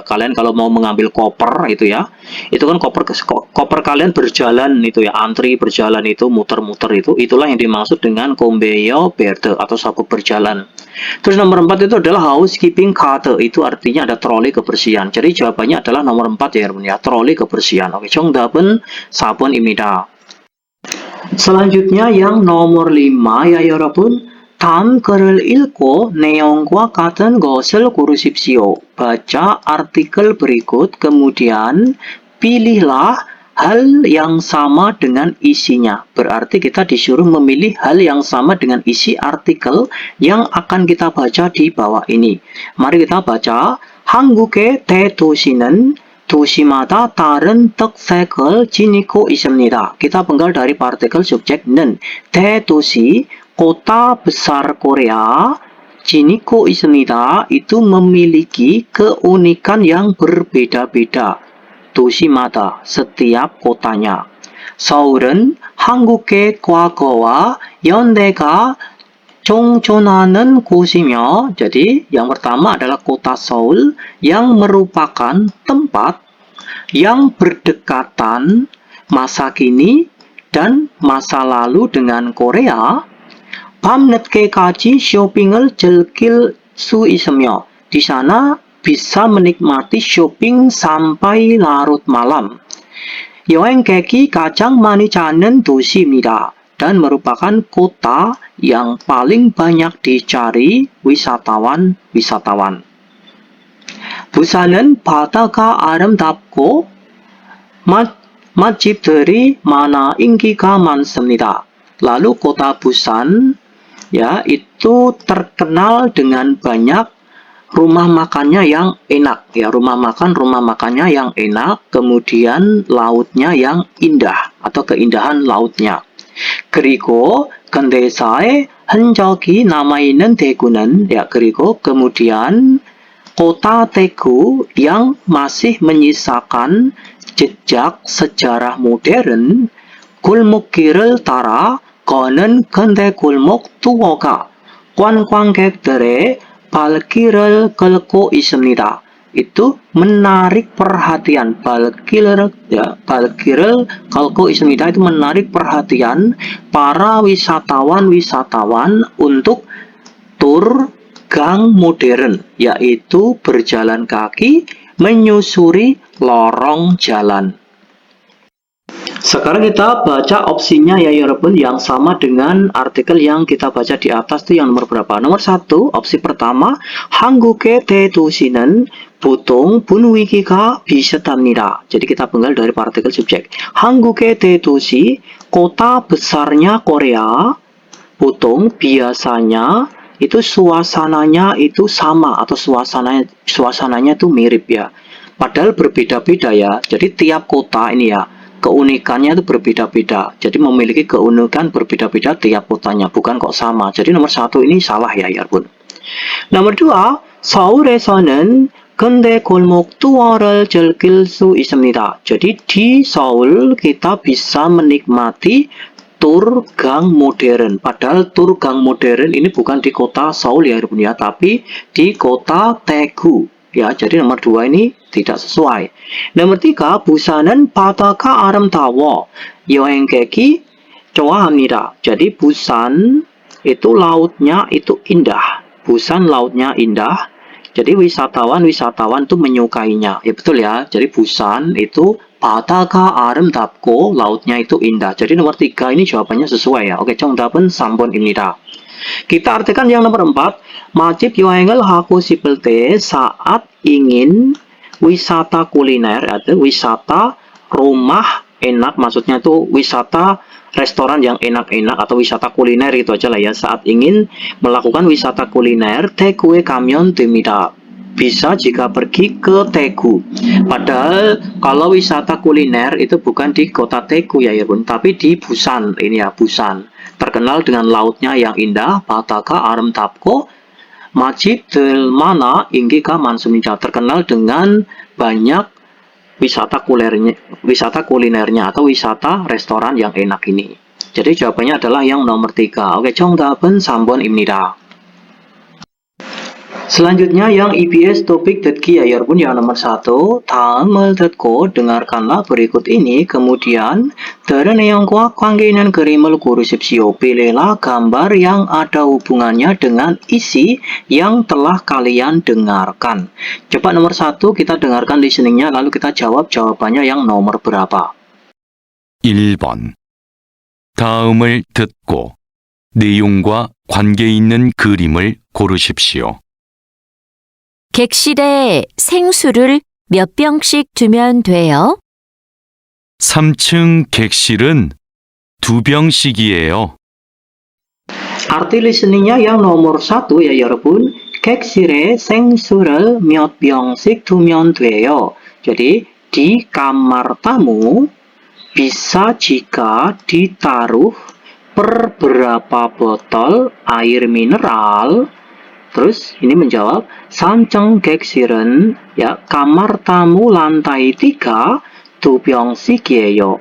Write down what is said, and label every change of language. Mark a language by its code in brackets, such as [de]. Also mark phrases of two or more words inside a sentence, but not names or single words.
[id] Kalian kalau mau mengambil koper itu ya, itu kan koper kalian berjalan itu ya, antri berjalan itu, muter-muter itu. Itulah yang dimaksud dengan [en] conveyor belt [id] atau sabuk berjalan. Terus nomor 4 itu adalah [en] housekeeping cart. [id] Itu artinya ada troli kebersihan. Jadi jawabannya adalah nomor 4 ya, troli kebersihan. Oke, [ko] 정답은 4번입니다. [id] Selanjutnya yang nomor 5 ya 여러분. [ko] 다음 글을 읽고 내용과 같은 것을 고르십시오. [id] Baca artikel berikut, kemudian pilihlah hal yang sama dengan isinya. Berarti kita disuruh memilih hal yang sama dengan isi artikel yang akan kita baca di bawah ini. Mari kita baca. [ko] 한국의 대도시는 도시마다 다른 특색을 지니고 있습니다. [id] Kita penggal dari partikel subjek는. [ko] 대도시, [id] kota besar Korea, [ko] 지니고 있습니다. [id] Itu memiliki keunikan yang berbeda-beda. 도시마다, setiap kotanya. [ko] 서울은 한국의 과거와 연대가 공존하는 곳이며, [id] jadi yang pertama adalah kota Seoul yang merupakan tempat yang berdekatan masa kini dan masa lalu dengan Korea. [ko] 밤늦게까지 쇼핑을 즐길 수 있으며, [id] di sana bisa menikmati shopping sampai larut malam. [ko] 여행객이 가장 많이 찾는 도시입니다. [id] Dan merupakan kota yang paling banyak dicari wisatawan-wisatawan. [ko] 부산은 바다가 아름답고 맛집들이 많아 인기가 많습니다. [id] Lalu kota Busan ya itu terkenal dengan banyak rumah makannya yang enak ya, rumah makannya yang enak, kemudian lautnya yang indah atau keindahan lautnya. [ko] 그리고 근대사의 흔적이 남아있는 대구는 [id] ya, 그리고 kemudian kota Daegu yang masih menyisakan jejak sejarah modern, [ko] 골목길을 따라 거는 근대 골목 투어가 관광객들의 발길을 끌고 있습니다. [id] Itu menarik perhatian. [ko] 발길을 끌고 있습니다. [id] Itu menarik perhatian para wisatawan untuk tur gang modern, yaitu berjalan kaki menyusuri lorong jalan. Sekarang kita baca opsinya ya 여러분, yang sama dengan artikel yang kita baca di atas itu yang nomor berapa? Nomor 1, opsi pertama, [ko] 한국의 대도시는 보통 분위기가 비슷합니다. [id] Jadi kita penggal dari partikel subjek. [ko] 한국의 대도시, [id] kota besarnya Korea, 보통 biasanya itu suasananya itu sama atau suasananya itu mirip ya. Padahal berbeda-beda ya. Jadi tiap kota ini ya, keunikannya itu berbeda-beda. Jadi memiliki keunikan berbeda-beda tiap kotanya, bukan kok sama. Jadi nomor 1 ini salah ya, 여러분. Nomor 2, [ko] 서울에서는 근대 골목 투어를 즐길 수 있습니다. [id] Jadi di Seoul kita bisa menikmati tur gang modern. Padahal tur gang modern ini bukan di kota Seoul ya, 여러분 ya, tapi di kota Daegu. Ya, jadi nomor 2 ini tidak sesuai. Nomor 3, [ko] 부산은 바다가 아름다워. 여행객이 좋아합니다. [id] Jadi Busan itu lautnya itu indah. Busan lautnya indah. Jadi wisatawan itu menyukainya. Ya betul ya. Jadi Busan itu [ko] 바다가 아름답고 [id] lautnya itu indah. Jadi nomor 3 ini jawabannya sesuai ya. Oke, [ko] 정답은 3번입니다. [id] Kita artikan yang nomor 4. [ko] 맛집 여행을 하고 싶을 때 [id] saat ingin wisata kuliner atau wisata rumah enak, maksudnya itu wisata restoran yang enak-enak atau wisata kuliner itu aja lah ya. Saat ingin melakukan wisata kuliner, [ko] Daegu에 가면 됩니다. [id] Bisa jika pergi ke Daegu. Padahal kalau wisata kuliner itu bukan di kota Daegu ya, tapi di Busan. Ini ya, Busan. Terkenal dengan lautnya yang indah, [ko] 바다가 아름답고 맛집들 많아 인기가 많습니다. [id] Terkenal dengan banyak wisata kulinernya atau wisata restoran yang enak ini. Jadi jawabannya adalah yang nomor 3. Oke, [ko] 정답은 3번입니다. [id] Selanjutnya yang EBS topik 듣기 ya, 여러분, yang nomor 1. [ko] 다음을 듣고 [id] dengarkanlah berikut ini, kemudian [ko] 들은 내용과 관계 있는 그림을 고르십시오. [id] Pilihlah gambar yang ada hubungannya dengan isi yang telah kalian dengarkan. Coba nomor 1 kita dengarkan listeningnya, lalu kita jawab jawabannya yang nomor berapa. [ko] 1번. 다음을 듣고 내용과 관계 있는 그림을 고르십시오. 객실에 생수를 몇 병씩 두면 돼요? 3층 객실은 2병씩이에요. [id] Arti listeningnya yang nomor 1 ya 여러분. [ko] 객실에 생수를 몇 병씩 두면 돼요. [id] Jadi di kamar tamu bisa jika ditaruh beberapa botol air mineral. Terus ini menjawab [ko] 3층 객실은 [id] ya kamar tamu lantai 3 2병씩이에요.